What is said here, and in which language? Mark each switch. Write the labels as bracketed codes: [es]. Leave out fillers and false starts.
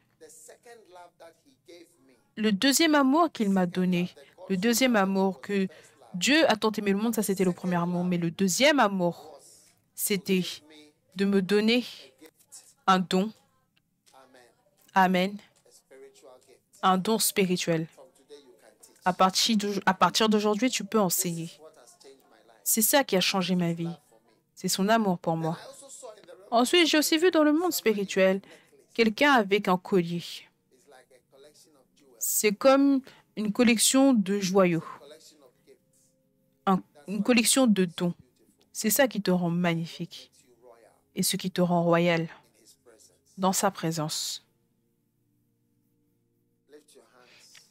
[en] the second love that he gave me. [fr] le deuxième amour qu'il m'a donné. Le deuxième amour que Dieu a tant aimé le monde, ça c'était le premier amour. Mais le deuxième amour, c'était de me donner un don. Amen. Amen. [en] A spiritual gift. [fr] Un don spirituel. [en] From today you can teach. [fr] À partir d'aujourd'hui, tu peux enseigner. [en] What has changed my life [fr] C'est ça qui a changé ma vie. [en] for me. [fr] C'est son amour pour moi. [en] I also saw in the realm [fr] Ensuite, j'ai aussi vu dans le monde spirituel quelqu'un avec un collier. [en] is like a collection of jewels, [fr] C'est comme une collection de joyaux, [en] collection of gifts. [fr] une collection de dons. C'est ça qui te rend magnifique [en] You royal [fr] et ce qui te rend royal [en] in his presence. [fr] dans sa présence. [en] Lift your hands.